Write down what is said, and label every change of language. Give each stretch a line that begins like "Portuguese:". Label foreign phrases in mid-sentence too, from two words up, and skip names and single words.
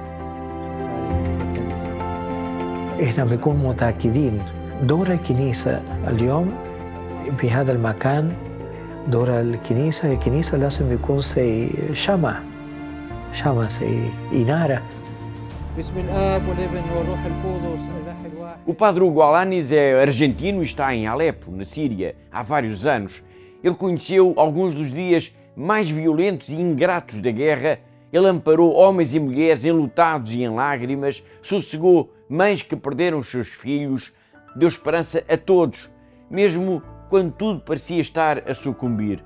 Arabic: احنا بنكون متأكدين دور الكنيسة اليوم بهذا المكان. دور الكنيسة لازم يكون زي شمع زي إنارة. باسم الآب والابن والروح القدس الإله الواحد.
Portuguese: O padre Hugo Alanis é argentino e está em Alepo, na Síria, há vários anos. Ele conheceu alguns dos dias mais violentos e ingratos da guerra. Ele amparou homens e mulheres enlutados e em lágrimas, sossegou mães que perderam os seus filhos, deu esperança a todos, mesmo quando tudo parecia estar a sucumbir.